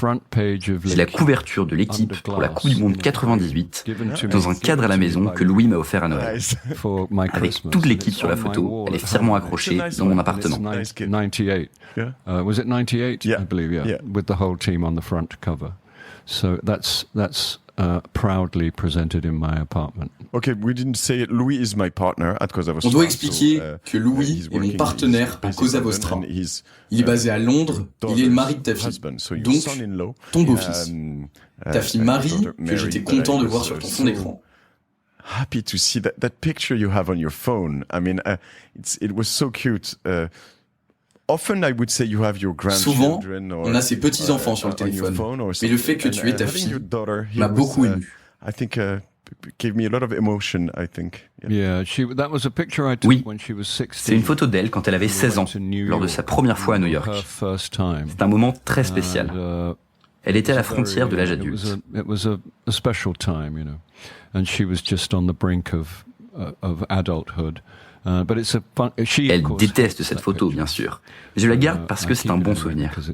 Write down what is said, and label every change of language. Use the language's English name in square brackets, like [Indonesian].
[French] J'ai la couverture de l'équipe pour la Coupe du Monde 98 dans un cadre à la maison que Louis m'a offert à Noël. Avec toute l'équipe sur la photo, elle est fièrement accrochée dans mon appartement. [English] 98. Was it 98? I believe, yeah. With the whole team on the front cover. So that's proudly presented in my apartment. Okay, we didn't say it. Louis is my partner at Cosa Vostra. [French] On doit expliquer que Louis est mon partenaire à Cosa Vostra. Il est basé à Londres, il est le mari de ta fille, donc ton beau-fils. Ta fille Marie, que j'étais content de voir sur ton fond d'écran. [English] Happy to see that picture you have on your phone. I mean, it was so cute. Often I would say you have your [French] Souvent, [English] grandchildren [French] on a ses petits-enfants sur le téléphone, mais le fait que tu aies ta fille m'a beaucoup ému. [English] I think gave me a lot of emotion, I think. Yeah, that was a picture I took when she was 16. [French] C'est une photo d'elle quand elle avait 16 ans, lors de sa première fois à New York. C'est un moment très spécial. Elle était à la frontière de l'âge adulte. [English] It was a special time, you know. And she was just on the brink of adulthood. [French] Elle déteste cette photo, bien sûr. Mais je la garde parce que c'est un bon souvenir.